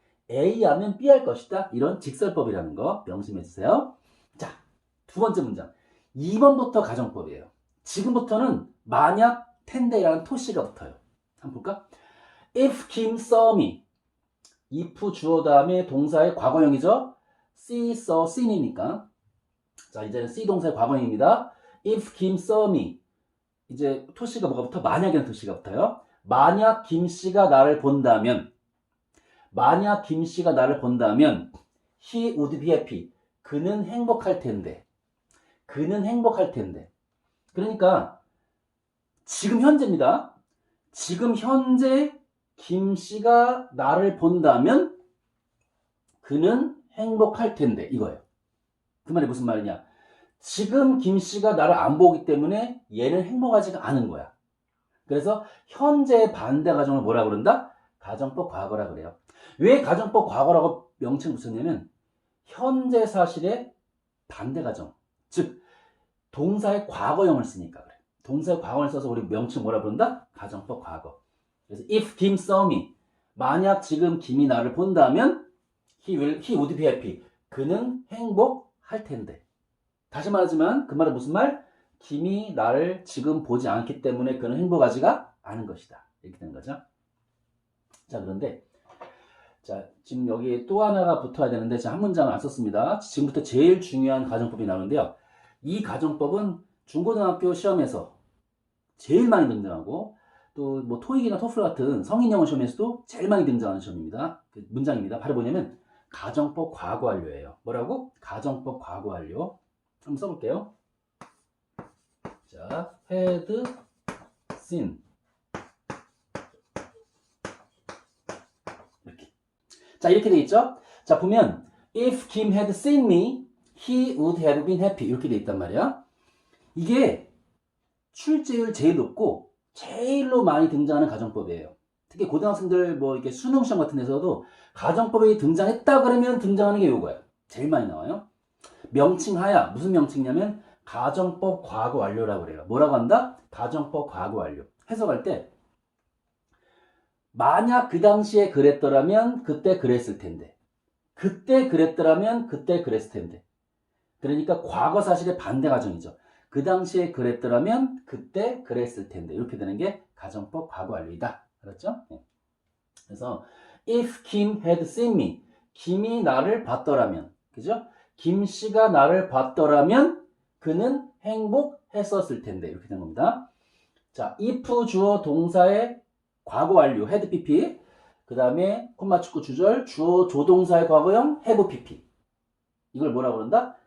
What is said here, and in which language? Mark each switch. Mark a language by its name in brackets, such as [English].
[Korean] A 하면 B 할 것이다. 이런 직설법이라는 거 명심해 주세요. 자, 두 번째 문장. 2번부터 가정법이에요. 지금부터는 만약 텐데라는 토시가 붙어요. 한번 볼까? [English] If Kim saw me. [Korean] if 주어 다음에 동사의 과거형이죠. see, saw, seen이니까. 자, 이제는 see 동사의 과거형입니다. [English] If Kim saw me. [Korean] 이제 토시가 뭐가 붙어? 만약이라는 토시가 붙어요. 만약 김씨가 나를 본다면 만약 김씨가 나를 본다면 [English] he would be happy. [Korean] 그는 행복할 텐데. 그는 행복할 텐데. 그러니까 지금 현재입니다. 지금 현재 김씨가 나를 본다면 그는 행복할 텐데. 이거예요. 그 말이 무슨 말이냐? 지금 김씨가 나를 안 보기 때문에 얘는 행복하지가 않은 거야. 그래서 현재의 반대 가정을 뭐라 그런다? 가정법 과거라 그래요. 왜 가정법 과거라고 명칭을 붙였냐면 현재 사실의 반대 가정, 즉 동사의 과거형을 쓰니까 그래. 동사의 과거를 써서 우리 명칭 뭐라 부른다? 가정법 과거. 그래서 [English] if Kim saw me, [Korean] 만약 지금 김이 나를 본다면 [English] he would be happy. [Korean] 그는 행복할 텐데. 다시 말하지만 그 말은 무슨 말? 김이 나를 지금 보지 않기 때문에 그는 행복하지가 않은 것이다. 이렇게 되는 거죠. 자, 그런데 자, 지금 여기 또 하나가 붙어야 되는데 제가 한 문장을 안 썼습니다. 지금부터 제일 중요한 가정법이 나오는데요. 이 가정법은 중고등학교 시험에서 제일 많이 등장하고 또 뭐 토익이나 토플 같은 성인 영어 시험에서도 제일 많이 등장하는 시험입니다. 그 문장입니다. 바로 뭐냐면 가정법 과거 완료예요. 뭐라고? 가정법 과거 완료. 한번 써볼게요. 자, had seen. 이렇게. 자, 이렇게 돼 있죠? 자, 보면 [English] if Kim had seen me, he would have been happy. [Korean] 이렇게 돼 있단 말이야. 이게 출제율 제일 높고 제일로 많이 등장하는 가정법이에요. 특히 고등학생들 뭐 이렇게 수능 시험 같은 데서도 가정법이 등장했다 그러면 등장하는 게 이거예요. 제일 많이 나와요. 명칭하야. 무슨 명칭이냐면 가정법 과거 완료라고 그래요. 뭐라고 한다? 가정법 과거 완료. 해석할 때 만약 그 당시에 그랬더라면 그때 그랬을 텐데. 그때 그랬더라면 그때 그랬을 텐데. 그러니까 과거 사실의 반대 가정이죠. 그 당시에 그랬더라면 그때 그랬을 텐데. 이렇게 되는 게 가정법 과거 완료이다. 알았죠? 네. 그래서 [English] if Kim had seen me. [Korean] 김이 나를 봤더라면. 그죠? 김 씨가 나를 봤더라면 그는 행복했었을 텐데. 이렇게 된 겁니다. 자, if 주어 동사의 과거 완료 had pp. 그 다음에 콤마 축구 주절 주어 조동사의 과거형 have pp. 이걸 뭐라고 그런다?